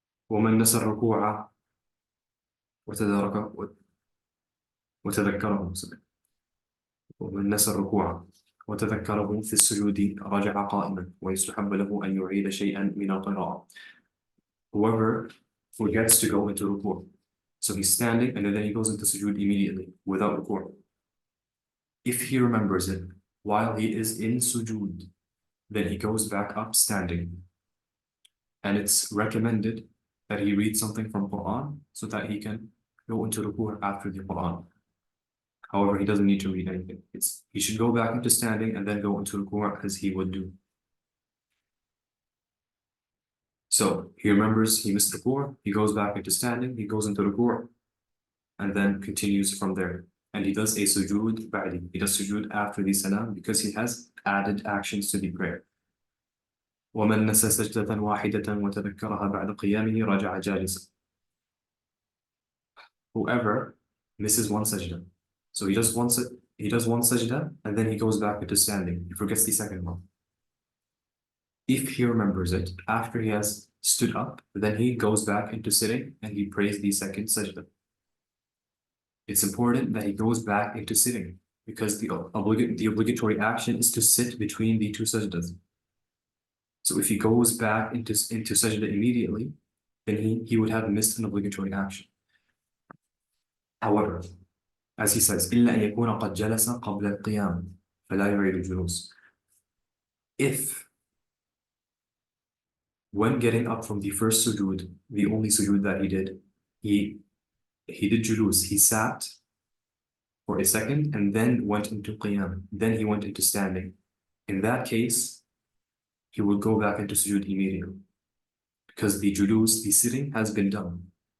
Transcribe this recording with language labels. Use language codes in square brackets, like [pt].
[ar] ومن نسى الركوع وتذكره ومن نسى الركوع وتذكره في السجود رجع قائما ويستحب له أن يعيد شيئا من القراءة. [en] Whoever forgets to go into ruku', so he's standing and then he goes into sujood immediately without ruku'. If he remembers it while he is in sujood, then he goes back up standing. And it's recommended that he read something from Quran so that he can go into ruku' after the Quran. However, he doesn't need to read anything. He should go back into standing and then go into ruku' as he would do. So he remembers he missed ruku', he goes back into standing, he goes into ruku', and then continues from there. And he does a sujood ba'di. He does sujood after the salam because he has added actions to the prayer. [ar] ومن نسى سجدة واحدة وتذكرها بعد قيامه رجع جالسا. [en] Whoever misses one sajda, so he does one He does one sajda and then he goes back into standing. He forgets the second one. If he remembers it after he has stood up, then he goes back into sitting and he prays the second sajda. It's important that he goes back into sitting because the obligatory action is to sit between the two sajdas. So if he goes back into sajda immediately, then he would have missed an obligatory action. However, as he says, [ar] إلا أن يكون قد جلس قبل القيام فلا يعيد الجلوس. [en] If when getting up from the first sujood, the only sujood that he did did julus, he sat for a second and then went into qiyam, then he went into standing. In that case, he will go back into sujood immediately because the julus, the sitting, has been done.